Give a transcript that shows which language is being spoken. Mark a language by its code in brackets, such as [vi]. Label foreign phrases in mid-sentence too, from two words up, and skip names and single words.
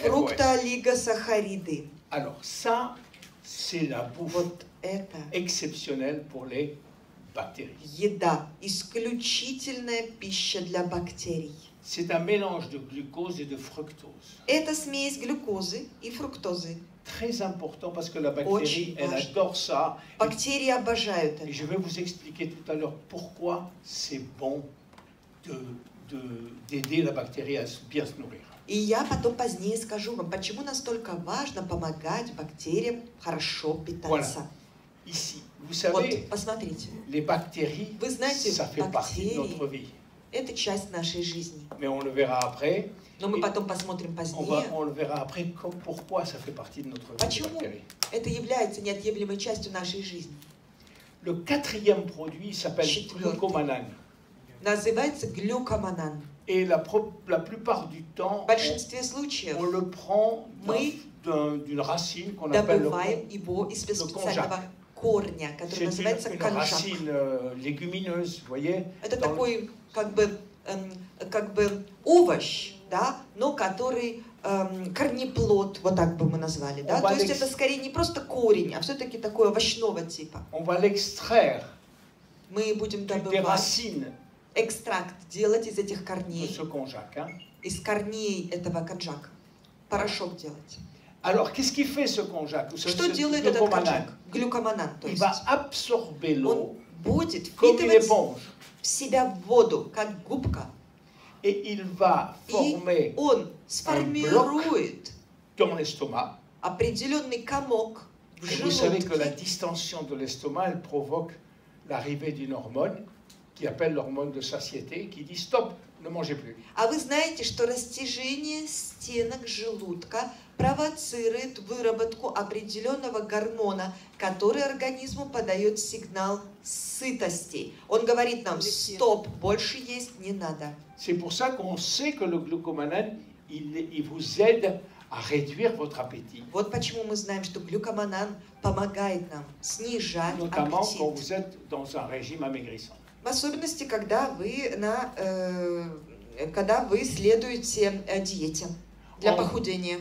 [ru] фруктоолигосахариды. [fr] Alors ça, c'est la bouffe [ru] Вот это [fr] exceptionnelle pour les bactéries. [ru] еда, исключительная пища для бактерий. [fr] C'est un mélange de glucose et de fructose. [ru] Это смесь глюкозы и фруктозы. [fr] Très important parce que la bactérie, [ru] Очень [fr] elle [ru] важно. [fr] adore ça. [ru] Бактерии обожают [fr] Et [ru] это. [fr] je vais vous expliquer tout à l'heure pourquoi c'est bon d'aider la bactérie à bien se nourrir. [ru] И я потом позднее скажу вам, почему настолько важно помогать бактериям хорошо питаться. [fr] Ici, vous [ru] Вот, [fr] savez, [ru] посмотрите, [fr] les bactéries, [ru] вы знаете, [fr] ça fait partie de notre [ru] бактерии [fr] vie. – [ru] это часть нашей жизни. [fr] Mais on le verra après. [ru] Но мы потом посмотрим позднее. [fr] On le verra après pourquoi ça fait partie de notre vie. Les [ru] Почему [fr] bactéries. [ru] это является неотъемлемой частью нашей жизни. [fr] Le quatrième produit s'appelle [ru] Четвертый. [fr] glucomanane. [ru] Называется глюкоманан. [fr] Et la plupart du temps, [ru] В большинстве случаев [fr] on le prend [ru] мы [fr] d'une racine qu'on appelle [ru] добываем его из специального конжак. корня, который [fr] c'est [ru] называется [fr] une [ru] конжак. [fr] racine légumineuse, vous voyez. [ru] Это [fr] dans le- [ru] такой как бы овощ, да, но который корнеплод, вот так бы мы назвали, да. То есть это скорее не просто корень, а все-таки такой овощного типа. [fr] On va l'extraire [ru] Мы будем [fr] des [ru] добывать [fr] racines [ru] экстракт, делать из этих [fr] de [ru] корней, [fr] ce konjac. Hein. [ru] из корней этого конжака, порошок делать. [fr] Alors, qu'est-ce qui fait ce konjac? Vous savez, [ru] Что [fr] ce [ru] делает этот [fr] glucomanane. [ru] конжак? Глюкоманан, то [fr] Il [ru] есть [fr] va absorber l'eau [ru] он будет [fr] comme une [ru] впитывать [fr] éponge [ru] в себя воду, как губка, [fr] et il va [ru] и [fr] former [ru] он сформирует [fr] dans l'estomac. [ru] определенный комок в [fr] Et vous savez que la [ru] желудке. [fr] distension de l'estomac, elle provoque l'arrivée d'une hormone qui appelle l'hormone de satiété, qui dit stop, ne mangez plus. [ru] А вы знаете, что растяжение стенок желудка провоцирует выработку определенного гормона, который организму подает сигнал сытости. Он говорит нам, стоп, больше есть не надо. [fr] C'est pour ça qu'on sait que le glucomanane, il vous aide à réduire votre appétit. [ru] Вот почему мы знаем, что глюкоманан помогает нам снижать [fr] Notamment quand [ru] аппетит. [fr] vous êtes dans un régime amaigrissant. [ru] В особенности, когда вы следуете диете для похудения.